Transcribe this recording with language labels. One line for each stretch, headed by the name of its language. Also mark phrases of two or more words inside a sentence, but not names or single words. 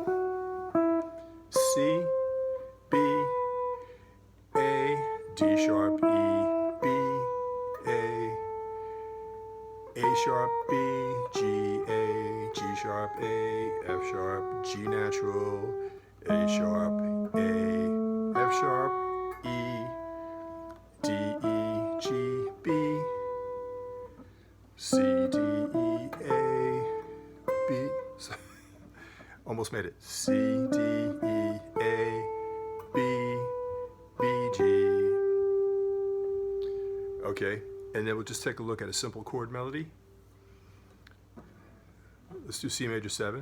English: C, B, A, D sharp, E, B, A sharp, B, G, A, G sharp, A, F sharp, G natural, A sharp, A, F sharp, E, D, E, G, B, C, D, E, A, B. Almost made it. C, D, E, A, B, B, G. Okay, and then we'll just take a look at a simple chord melody. Let's do C major 7.